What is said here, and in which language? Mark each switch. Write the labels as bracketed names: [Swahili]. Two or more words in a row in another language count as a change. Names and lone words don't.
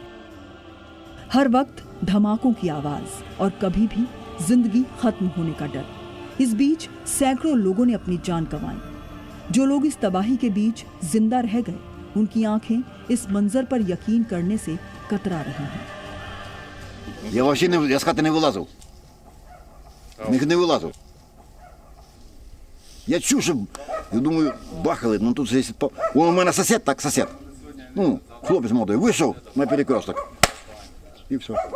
[Hindi] हर वक्त धमाकों की आवाज और कभी भी जिंदगी खत्म होने का डर। इस बीच सैकड़ों लोगों ने अपनी जान गंवाई। जो लोग इस तबाही के बीच जिंदा रह गए, उनकी आंखें इस मंजर पर यकीन करने से कतरा रही हैं। [Ukrainian] Я с хати не вилазив. Не вилазив. Я чув, що, я думаю, бахали, ну тут здесь... У мене сосед, так, сосед. Ну, хлопець молодий, вийшов на перекресток. І все.